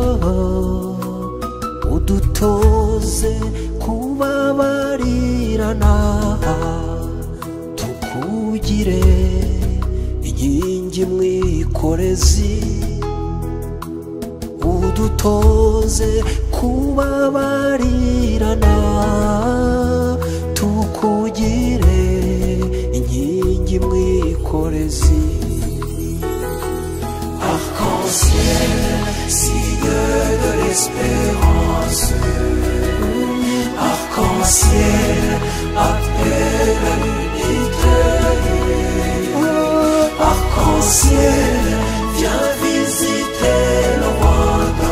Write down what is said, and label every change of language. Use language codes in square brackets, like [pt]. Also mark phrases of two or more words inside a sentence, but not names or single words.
[rw] Udutoze kubabarirana, tukugire inkingi mwikorezi. Udutoze kubabarirana, tukugire inkingi mwikorezi. [fr] Arc-en-ciel, signe de l'espérance. Arc-en-ciel, appelle à l'unité. Arc-en-ciel, viens visiter le Rwanda.